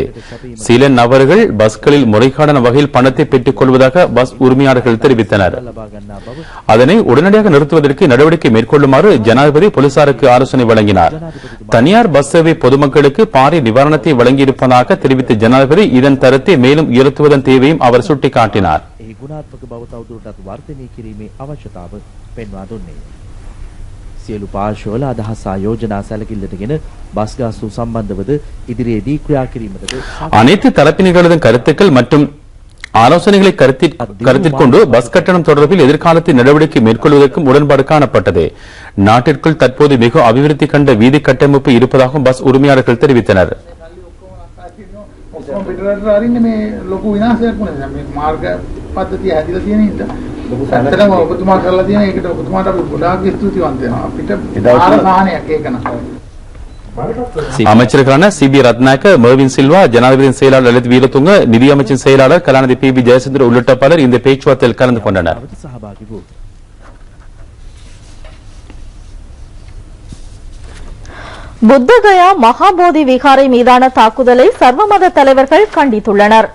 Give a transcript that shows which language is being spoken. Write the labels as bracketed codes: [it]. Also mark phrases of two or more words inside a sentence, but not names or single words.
[ta] சில நபர்கள் பஸ்களில் முறைகேடான வகையில் பணத்தை பெற்றுக் கொள்வதாக பஸ் உரிமையாளர்கள் தெரிவித்தனர். அதனை உடனடியாக நிறுத்துவதற்கு நடவடிக்கை மேற்கொள்ளுமாறு ஜனாதிபதி போலீசாருக்கு ஆலோசனை வழங்கினார். தனியார் பஸ் சேவை பொதுமக்களுக்கு பாரிய நிவாரணத்தை வழங்கியிருப்பதாக தெரிவித்த ஜனாதிபதி இதன் தரத்தை மேலும் உயர்த்துவதன் தேவையும் அவர் சுட்டிக்காட்டினார். [si] සියලු පාර්ශවල අදහස් ආයෝජනා සැලකිල්ලටගෙන බස් ගාස්තු සම්බන්ධවද ඉදිරියේදී ක්‍රියා කිරීමටද [ta] அனைத்து தரப்பினர்களது கருத்துக்கள் மற்றும் ஆலோசனைகளை கருத்தில் கொண்டு பஸ் கட்டணம் தொடர்பில் எதிர்காலத்தில் நடவடிக்கை மேற்கொள்வதற்கும் உடன்பாடு காணப்பட்டது. நாட்டிற்குள் தற்போது மிக அபிவிருத்தி கண்ட வீதி கட்டமைப்பு இருப்பதாகவும் பஸ் உரிமையாளர்கள் தெரிவித்தனர். [si] ඇත්තටම ඔබතුමා කරලා තියෙන ඒකට ඔබතුමාට අපි ගොඩාක් ස්තුතිවන්ත වෙනවා. අපිට ආරසාහනයක් ඒක නෑ. [ta] அமைச்சர்களான CB ரத்நாயக்க, மர்வின் சில்வா, ஜனாதிபதியின் செயலாளர் லலித் வீரதுங்க, நிதியமைச்சின் செயலாளர் கலாநிதி PB ஜெயசந்திர உள்ளிட்ட பலர் இந்த பேச்சுவார்த்தையில் கலந்து கொண்டனர். புத்தகயா மகாபோதி விகாரை மீதான தாக்குதலை சர்வமத தலைவர்கள் கண்டித்துள்ளனர்.